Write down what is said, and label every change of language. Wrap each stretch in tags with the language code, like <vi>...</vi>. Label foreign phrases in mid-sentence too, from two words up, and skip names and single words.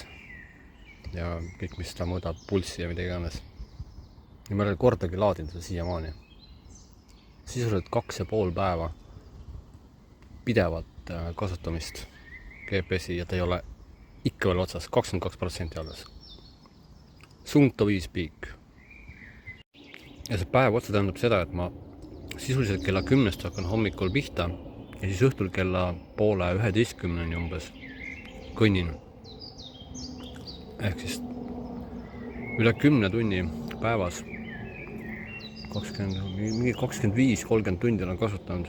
<et>Ja kõik, mis ta mõõdab, pulssi ja midagi iganes. Ja ma ei ole kordagi laadinud seda siiamaani. Sisuliselt 2,5 päeva pidevat kasutamist GPS-i ja ta ei ole ikka veel otsas, 22% alles.</et> <en>Soon to be speak.</en> <et>Ja see päev otsa tähendab seda, et ma sisuliselt kella 10 hakkan hommikul pihta ja siis õhtul kella 10:30 umbes kõnnin. Ehk siis üle 10 tunni päevas 25-30 tundi olen kasutanud.</et>